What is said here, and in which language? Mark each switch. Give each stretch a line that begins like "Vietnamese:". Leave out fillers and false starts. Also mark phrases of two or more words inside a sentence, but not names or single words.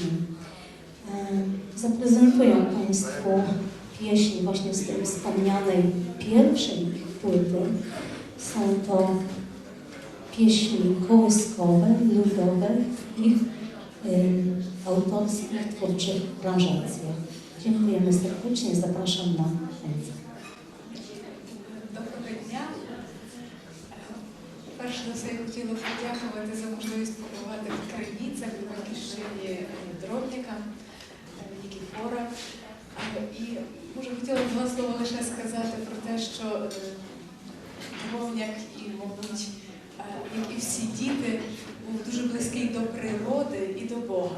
Polish: Zaprezentują Państwu pieśni właśnie z tej wspomnianej pierwszej płyty. Są to pieśni kołyskowe, ludowe w ich autorskich, twórczych aranżacjach. Dziękujemy serdecznie, zapraszam na koncert.
Ukrainian: Доброго дня. Перш за все, я хотіла подякувати за можливість побувати в Криницях, в батьківщині Дробніка, Нікіфора. І, може, хотіла два слова лише сказати про те, що Дробняк і, мабуть, як і всі діти, був дуже близький до природи і до Бога.